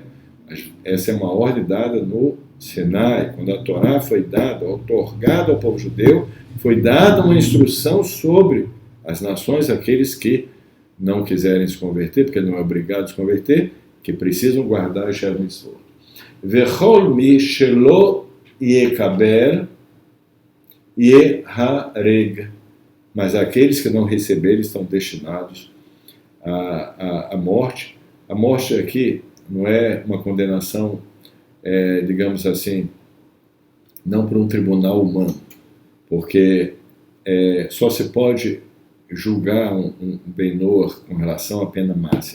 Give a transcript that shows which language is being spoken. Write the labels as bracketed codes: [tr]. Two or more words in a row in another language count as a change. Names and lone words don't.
[pt] Essa é uma ordem dada no Sinai. Quando a Torá foi dada, outorgada ao povo judeu, foi dada uma instrução sobre as nações, aqueles que não quiserem se converter, porque não é obrigado a se converter, que precisam guardar a [he] שבע מצוות. וכל מי שלא יקבל יהרג. [pt] Mas aqueles que não receberem estão destinados à morte. A morte aqui não é uma condenação, digamos assim, não por um tribunal humano, porque só se pode julgar um benor com relação à pena máxima.